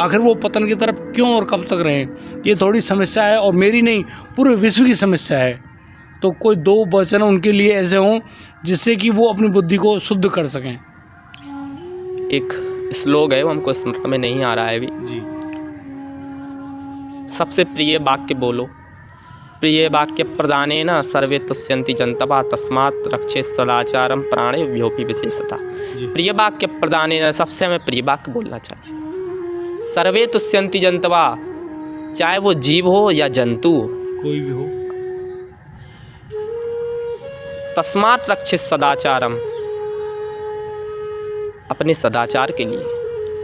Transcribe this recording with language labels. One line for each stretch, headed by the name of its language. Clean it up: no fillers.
Hindi: आखिर वो पतन की तरफ क्यों और कब तक रहें, ये थोड़ी समस्या है और मेरी नहीं, पूरे विश्व की समस्या है। तो कोई 2 वचन उनके लिए ऐसे हों जिससे कि वो अपनी बुद्धि को शुद्ध कर सकें। एक श्लोक है, वो हमको स्मरण में नहीं आ रहा है अभी जी। सबसे प्रिय वाक्य बोलो।
Sanskrit: प्रिय वाक्य प्रदानेन सर्वे तुष्यन्ति जन्तवः तस्मात् रक्षेत् सदाचारं प्राणेभ्योऽपि विशेषतः। प्रिय वाक्य प्रदानेन,
Hindi: सबसे हमें प्रिय वाक्य बोलना चाहिए।
Sanskrit: सर्वे तुष्यन्ति जन्तवः,
Hindi: चाहे वो जीव हो या जंतु कोई भी हो।
Sanskrit: तस्मात् रक्षेत् सदाचारम,
Hindi: अपने सदाचार के लिए।